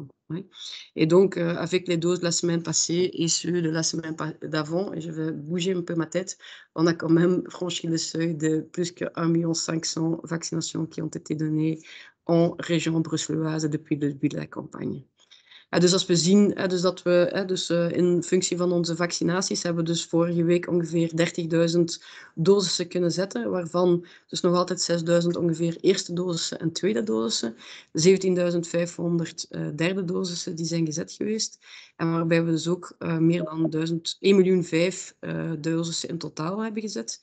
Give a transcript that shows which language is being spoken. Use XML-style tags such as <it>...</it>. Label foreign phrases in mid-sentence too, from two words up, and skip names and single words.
<fr>Oui. Et donc, avec les doses de la semaine passée et ceux de la semaine d'avant, et je vais bouger un peu ma tête, on a quand même franchi le seuil de plus que 1 500 000 vaccinations qui ont été données en région bruxelloise depuis le début de la campagne.</fr> <nl>Dus als we zien dus dat we in functie van onze vaccinaties hebben we dus vorige week ongeveer 30.000 dosissen kunnen zetten, waarvan dus nog altijd 6.000 ongeveer eerste dosissen en tweede dosissen, 17.500 derde dosissen die zijn gezet geweest en waarbij we dus ook meer dan 1.500.000 dosissen in totaal hebben gezet.</nl>